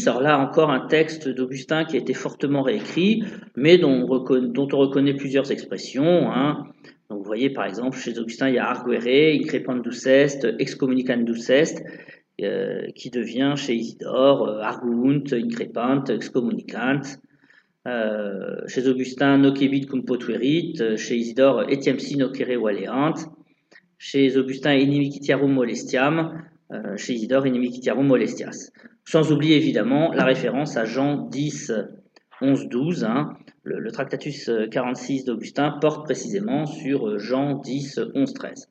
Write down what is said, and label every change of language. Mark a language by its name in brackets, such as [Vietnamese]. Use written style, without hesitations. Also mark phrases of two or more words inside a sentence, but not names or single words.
[French] Alors là encore un texte d'Augustin qui a été fortement réécrit, mais dont on reconnaît plusieurs expressions. Hein. Donc vous voyez par exemple chez Augustin il y a [Latin] arguere, increpandus est, excommunicandus est, [French] qui devient chez Isidore [Latin] arguunt, increpant, excommunicant. [French] Chez Augustin, [Latin] nocebit cum potuerit, [French] chez Isidore, [Latin] etiam si nocere valeant, [French] chez Augustin, [Latin] inimicitiarum molestiam, [French] chez Isidore, [Latin] inimicitiarum molestias. [French] Sans oublier évidemment la référence à Jean 10, 11, 12. Hein. Le Tractatus 46 d'Augustin porte précisément sur Jean 10, 11, 13.